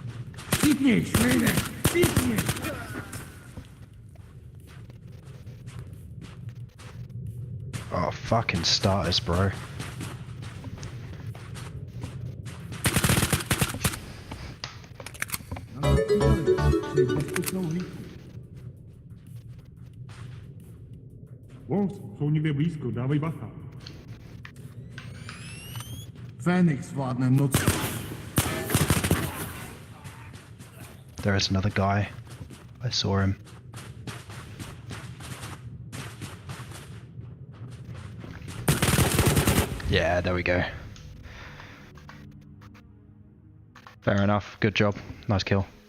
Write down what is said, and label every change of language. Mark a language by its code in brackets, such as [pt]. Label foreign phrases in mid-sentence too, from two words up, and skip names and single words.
[en] Oh, fucking starters, bro. [cs] Wolves jsou někde blízko, dávej bacha. Phoenix vládne noc. [en] There is another guy. I saw him. Yeah, there we go. Fair enough. Good job. Nice kill.